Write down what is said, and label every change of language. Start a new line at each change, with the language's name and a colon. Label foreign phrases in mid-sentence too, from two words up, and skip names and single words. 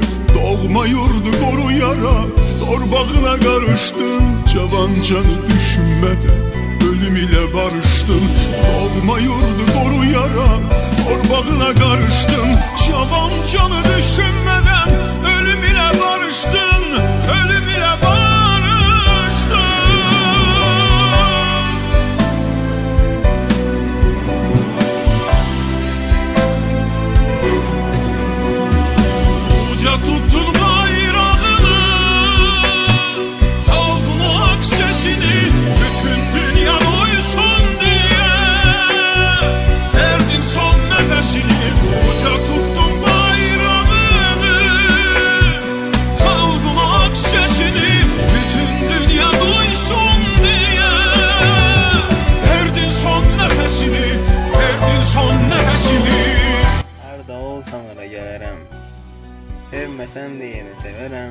Azerbaijani: Doğma yurdu qoruyarak torbağına qarışdın. Cavan canı düşünmədən ölüm ilə barışdın. Doğma yurdu qoruyarak torbağına qarışdın. Cavan canı düşünmədən ölüm ilə barışdın. Ölüm ilə barışdın.
Turkish: Tuttun bayrağını, halkın o hak sesini, bütün dünya duysun diye. Verdin son nefesini, uca tuttun bayrağını, halkın o hak sesini, bütün dünya duysun diye. Verdin son nefesini, verdin son nefesini.
Azerbaijani: Harda olsan ara gələrəm. Sevməsən deyəni sevərəm.